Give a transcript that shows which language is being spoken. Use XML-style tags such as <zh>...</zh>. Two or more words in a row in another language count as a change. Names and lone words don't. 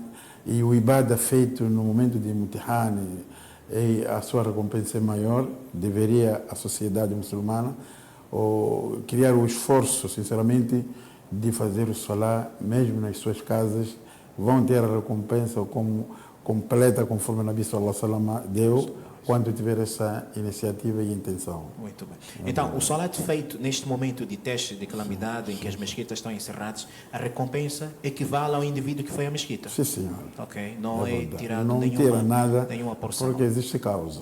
<pt>E o Ibadah feito no momento de imtihan, e a sua recompensa é maior. Deveria a sociedade muçulmana criar o esforço, sinceramente, de fazer o salah, mesmo nas suas casas, vão ter a recompensa como completa, conforme o Nabi</pt> <ar>sallallahu alaihi wasallam</ar> <pt>deu, quando tiver essa iniciativa e intenção. Muito bem. Então, o salat feito neste momento de teste de calamidade, em que as mesquitas estão encerradas, a recompensa equivale ao indivíduo que foi à mesquita? Sim, senhor. Ok, não é tirado não tira nada, nenhuma porção. Porque existe causa.</pt>